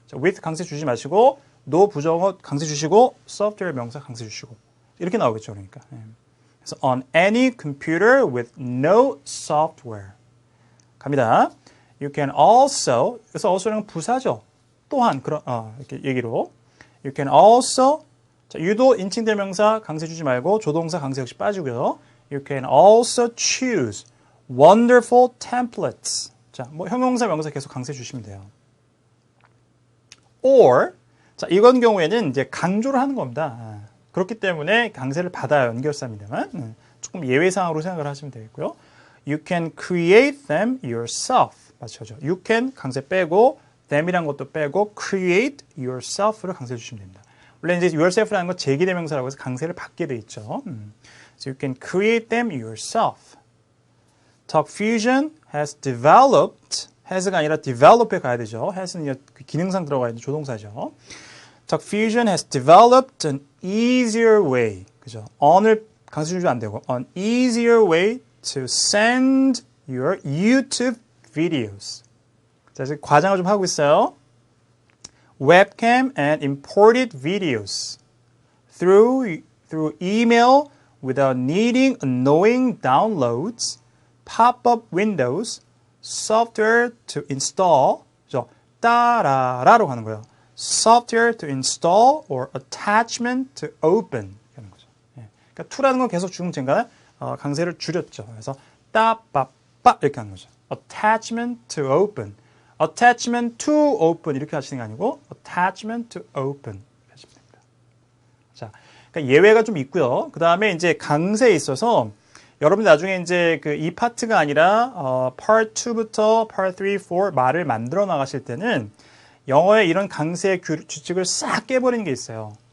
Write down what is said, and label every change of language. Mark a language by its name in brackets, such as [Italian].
[Korean] 자, with 강세 주지 마시고 no 부정어 강세 주시고 software 명사 강세 주시고 이렇게 나오겠죠. [English] 그러니까. 그래서 on any computer with no software. 갑니다. You can also 그래서 also는 부사죠. [Korean] 또한 그런 이렇게 얘기로 You can also 자, 유도 인칭대명사 강세 주지 말고 조동사 강세 역시 빠지고요. [English] You can also choose wonderful templates. [Korean] 자, 뭐 형용사 명사 계속 강세 주시면 돼요. Or 자, 이건 경우에는 이제 강조를 하는 겁니다. 그렇기 때문에 강세를 받아요. 연결사입니다만 조금 예외 사항으로 생각을 하시면 되겠고요. [English] You can create them yourself. [Korean] 맞죠? You can 강세 빼고 them이란 것도 빼고 create yourself 를 강세 주시면 됩니다. 원래 이제 yourself라는 건 제기대명사라고 해서 강세를 받게 돼 있죠. [English] So you can create them yourself. Talk Fusion has developed has가 아니라 develop에 가야 되죠. [Korean] has는 기능상 들어가 있는 조동사죠. [English] Talk Fusion has developed an easier way. [Korean] 그죠? [English] on을 강세 주면 안 되고 an easier way to send your YouTube videos. [Korean] 자, 이제 과장을 좀 하고 있어요. [English] Webcam and imported videos through email without needing annoying downloads, pop-up windows, software to install. [Korean] 그죠? 따라라로 가는 거예요. [English] Software to install or attachment to open. [Korean] 하는 거죠. 그러니까 to라는 건 계속 중은 제가 강세를 줄였죠. 그래서 따빠빠 이렇게 하는 거죠. attachment to open. attachment to open 이렇게 하시는 게 아니고 attachment to open 하시면 됩니다. 자, 그러니까 예외가 좀 있고요. 그 다음에 이제 강세에 있어서 여러분들 나중에 이제 그 이 파트가 아니라 part 2부터 part 3, 4 말을 만들어 나가실 때는 영어에 이런 강세의 규칙을 싹 깨버리는 게 있어요.